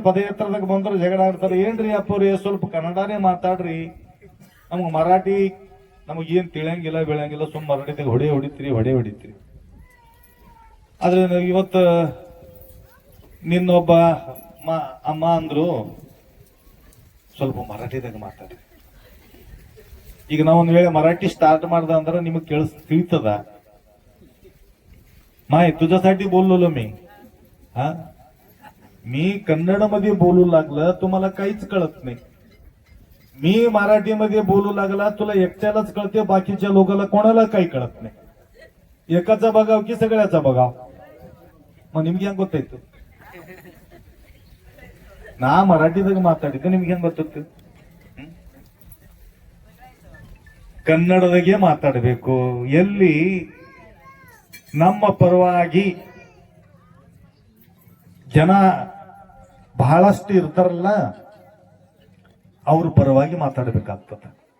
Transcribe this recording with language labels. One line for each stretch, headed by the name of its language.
Kannada: ಪದಯಾತ್ರದಾಗ ಬಂದ್ರು ಜಗಳ ಆಡ್ತಾರೆ. ಏನ್ರಿ ಅಪ್ಪವ್ರಿ ಸ್ವಲ್ಪ ಕನ್ನಡನೇ ಮಾತಾಡ್ರಿ, ನಮ್ಗೆ ಮರಾಠಿ ನಮಗೇನ್ ತಿಳಿಯಂಗಿಲ್ಲ ಬೀಳಂಗಿಲ್ಲ, ಸುಮ್ಮ ಮರಾಠಿದಾಗ ಹೊಡಿತೀರಿ. ಆದ್ರೆ ಇವತ್ತು ನಿನ್ನೊಬ್ಬ ಅಮ್ಮ ಅಂದ್ರು ಸ್ವಲ್ಪ ಮರಾಠಿದಾಗ ಮಾತಾಡ್ರಿ. ಈಗ ನಾವು ಒಂದ್ ವೇಳೆ ಮರಾಠಿ ಸ್ಟಾರ್ಟ್ ಮಾಡ್ದ ಅಂದ್ರೆ ನಿಮಗ್ ತಿಳಿತದ.
Marathi: माय तुझ्यासाठी बोललो मी कन्नडमध्ये बोलू लागलं, तुम्हाला काहीच कळत नाही. मी मराठीमध्ये बोलू लागला, तुला एकट्यालाच कळते, बाकीच्या लोकांना कोणाला काही कळत नाही. एकाचा बघाव की सगळ्याचा बघाव. मग
Kannada: ನಿಮ್ಗೆ ಹೆಂಗ್ ಗೊತ್ತಾಯ್ತು? ನಾ ಮರಾಠಿದಾಗ ಮಾತಾಡಿದ್ದು ನಿಮ್ಗೆ ಹೆಂಗ್ ಗೊತ್ತಿತ್ತು? ಕನ್ನಡದಾಗೆ ಮಾತಾಡಬೇಕು. ಎಲ್ಲಿ ನಮ್ಮ ಪರವಾಗಿ ಜನ ಬಹಳಷ್ಟು ಇರ್ತಾರಲ್ಲ, ಅವ್ರ ಪರವಾಗಿ ಮಾತಾಡಬೇಕಾಗ್ತದೆ.